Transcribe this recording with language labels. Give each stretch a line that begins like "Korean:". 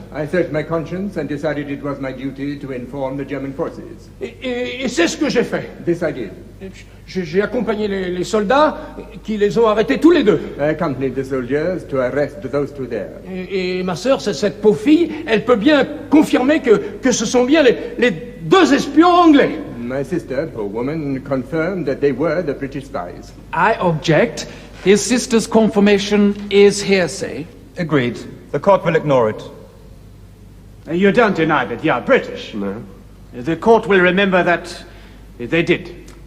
English: I searched my conscience and decided it was my duty to inform the German forces.
French: Et c'est ce que j'ai fait.
English: This I did.
French: J'ai accompagné les soldats qui les ont arrêtés tous les deux.
English: I accompanied the soldiers to arrest those two there.
French: Et ma sœur, cette pauvre fille, elle peut bien confirmer que ce sont bien les deux espions anglais.
English: My sister, poor woman, confirmed that they were the British spies. I object. His sister's confirmation is hearsay. Agreed. The court will ignore it. You don't deny that you are British? No. The court will remember that they did.